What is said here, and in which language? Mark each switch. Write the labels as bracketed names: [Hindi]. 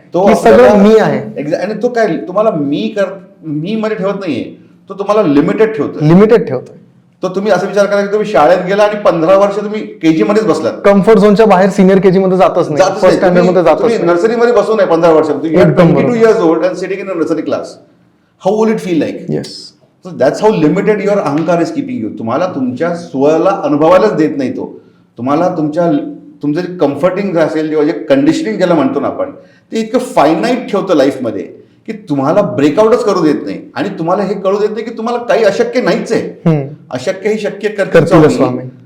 [Marathi] तो सगळं मी आहे. आणि तो काय तुम्हाला मी मध्ये ठेवत नाहीये, तो तुम्हाला लिमिटेड ठेवतोय. तो तुम्ही असं विचार करा की तुम्ही शाळेत गेला आणि 15 वर्ष तुम्ही केजी मध्येच बसलात. कम्फर्ट झोनच्या बाहेर सिनियर केजी मध्ये जातच नाही, फर्स्ट स्टँडर्ड मध्ये जातच नाही. नर्सरी मध्ये बसू नये 15 वर्ष. [English] 22 years old and sitting in a nursery class. How will it feel like? Yes. So that's how limited your ahankar is keeping you. [Marathi] तुम्हाला तुमच्या स्वला अनुभवायलाच देत नाही तो. तुम्हाला तुमचं जे कम्फर्टिंग असेल किंवा जे कंडिशनिंग ज्याला म्हणतो ना आपण, ते इतकं फायनाईट ठेवतं लाईफमध्ये की तुम्हाला ब्रेकआउटच करू देत नाही. आणि तुम्हाला हे कळू देत नाही की तुम्हाला काही अशक्य नाहीच आहे. अशक्य ही शक्य करतील स्वामी.